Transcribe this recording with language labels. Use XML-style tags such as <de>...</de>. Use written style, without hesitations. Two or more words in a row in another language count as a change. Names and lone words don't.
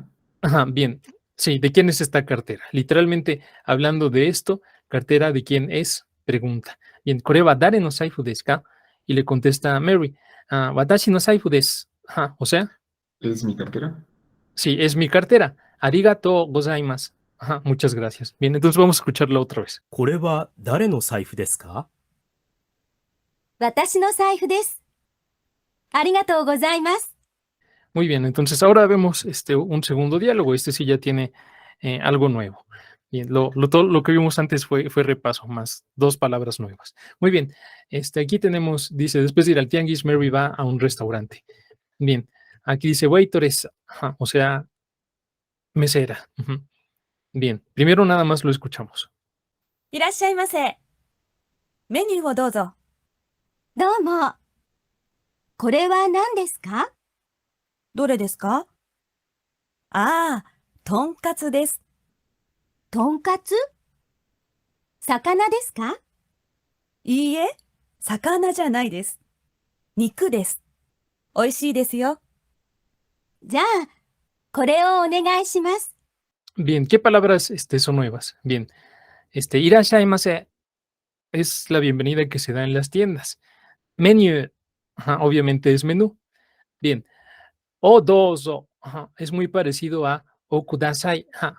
<es>Ajá, bien. Sí, ¿de quién es esta cartera? Literalmente, hablando de esto, cartera de quién es, pregunta. Bien,</es> <ja>これは誰の財布ですか?</ja> <es>Y le contesta Mary,</es> <ja>私の財布です.</ja> <es>Ajá, o sea, ¿Es mi cartera? sí, es mi cartera.</es> <ja>ありがとうございます.</ja> <es>Ajá, muchas gracias. Bien, entonces vamos a escucharlo otra vez.</es> <ja>これは誰の財布ですか？私の財布です。ありがとうございます。</ja> <es>Muy bien, entonces ahora vemos un segundo diálogo. Este sí ya tiene algo nuevo. Bien, todo lo que vimos antes fue repaso, más dos palabras nuevas. Muy bien, aquí tenemos, dice, después de ir al tianguis, Mary va a un restaurante. Bien, aquí dice waitress, ajá, o sea, mesera. Ujú. Bien, primero nada más lo escuchamos.</es> <ja>いらっしゃいませ。メニューをどうぞ。どうも。これは何ですか？どれですか？ああ、とんかつです。とんかつ？魚ですか？いいえ、魚じゃないです。肉です。美味しいですよ。じゃあ、これをお願いします。</ja> <es>Bien, ¿qué palabras son nuevas? Bien, irashaimase es la bienvenida que se da en las tiendas. Menu, ajá, obviamente es menú. Bien,</es> <ja>をどうぞ,</ja> <es>ajá, es muy parecido a</es> <ja>をください,</ja> <es>ajá.</es>